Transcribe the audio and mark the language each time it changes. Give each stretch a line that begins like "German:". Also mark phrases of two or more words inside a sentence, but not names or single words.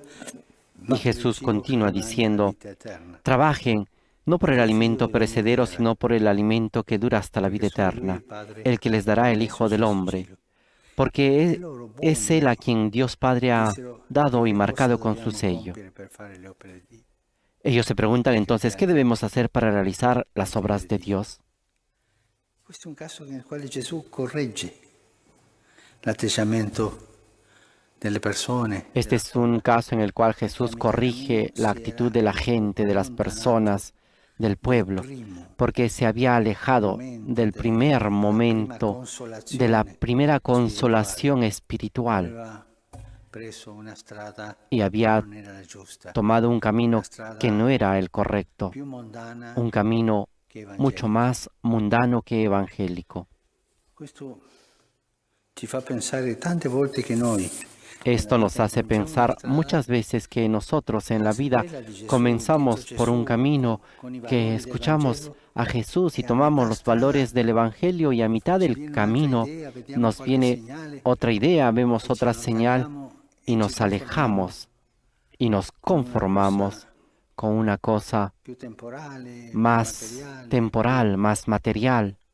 Spanish: Y
Italian: ma per il
Spanish: Jesús
Italian: cibo che
Spanish: continúa
Italian: rimane nella
Spanish: diciendo,
Italian: vita eterna.
Spanish: trabajen no por el
Italian: Perché il figlio
Spanish: alimento
Italian: dell'uomo
Spanish: perecedero,
Italian: verrà,
Spanish: sino por el alimento que dura hasta la
Italian: perché
Spanish: vida
Italian: solo lui il
Spanish: eterna,
Italian: Padre
Spanish: el que les dará
Italian: ha
Spanish: el
Italian: messo
Spanish: Hijo
Italian: il
Spanish: del
Italian: suo
Spanish: Hombre,
Italian: sigillo.
Spanish: porque
Italian: E loro
Spanish: es
Italian: buoni
Spanish: Él a quien Dios Padre ha
Italian: dissero,
Spanish: dado y
Italian: che cosa
Spanish: marcado con su
Italian: dobbiamo
Spanish: sello.
Italian: compiere per fare le opere di Dio?
Spanish: Ellos se preguntan
Italian: Perché
Spanish: entonces, ¿qué
Italian: abbiate
Spanish: debemos hacer para realizar las
Italian: il figlio
Spanish: obras
Italian: di
Spanish: de
Italian: Dio?
Spanish: Dios?
Italian: Questo è un caso nel quale Gesù corregge l'atteggiamento delle persone,
Spanish: Este
Italian: della
Spanish: es un
Italian: folla,
Spanish: caso en el cual
Italian: perché a
Spanish: Jesús
Italian: metà
Spanish: corrige
Italian: cammino
Spanish: la
Italian: si
Spanish: actitud
Italian: era
Spanish: de la gente, de las
Italian: allontanato
Spanish: personas, del
Italian: dal
Spanish: pueblo,
Italian: primo
Spanish: porque se había alejado
Italian: momento,
Spanish: del primer
Italian: della prima
Spanish: momento, de la
Italian: consolazione
Spanish: primera
Italian: spirituale.
Spanish: consolación espiritual.
Italian: Aveva
Spanish: y había tomado un camino que no era el correcto, un camino mucho más mundano que evangélico. Esto nos hace pensar muchas veces que nosotros en la vida comenzamos por un camino que escuchamos a Jesús y tomamos los valores del Evangelio, y a mitad del camino nos viene otra idea, vemos otra señal y nos alejamos y nos conformamos con una cosa más temporal, más material,